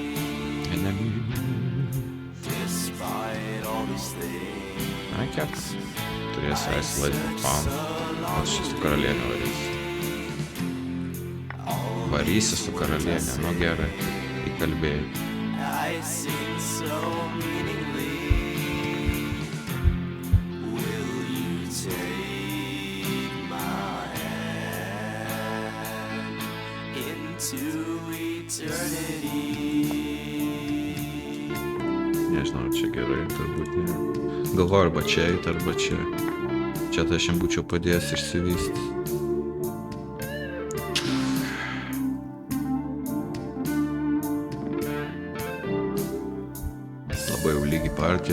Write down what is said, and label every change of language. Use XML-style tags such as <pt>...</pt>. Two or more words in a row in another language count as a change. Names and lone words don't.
<en>Despite all these things.</en> <lt>Ai, kiek? Turėsiu laisvai pan. Aš su karalienė varysiu. Varysi su karalienė, nu gerai. Įkalbėjai.</lt> <en>I sing so meaningly. Will you take my hand into eternity?</en> <lt>Nežinau, čia gerai, turbūt ne. Galvoju, arba čia eit, arba čia. Čia tai aš jam būčiau padėjęs išsivystyti. Labai jau lygi partija.</lt>